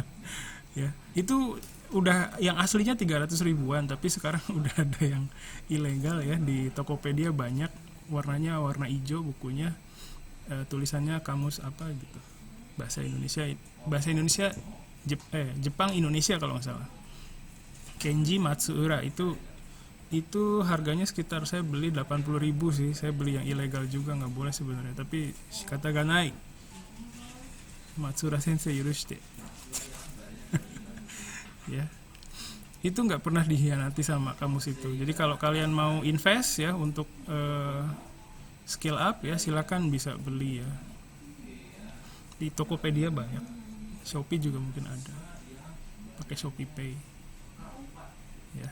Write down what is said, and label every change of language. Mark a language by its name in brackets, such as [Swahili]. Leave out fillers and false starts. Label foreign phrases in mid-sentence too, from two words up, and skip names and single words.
[Indonesian] Ya, itu udah yang aslinya 300 ribuan, tapi sekarang udah ada yang ilegal ya di Tokopedia, banyak, warnanya warna hijau bukunya, tulisannya kamus apa gitu, bahasa Indonesia Jepang Indonesia kalau nggak salah, Kenji Matsura. Itu harganya sekitar, saya beli 80 ribu sih, saya beli yang ilegal juga, nggak boleh sebenarnya, tapi [Japanese] しかたがないマツラ先生許して. [Indonesian] Ya, itu nggak pernah dikhianati sama kamus itu. Jadi kalau kalian mau invest ya untuk [English] skill up [Indonesian] ya, silakan bisa beli ya di Tokopedia, banyak. Shopee juga mungkin ada, pakai Shopee Pay ya.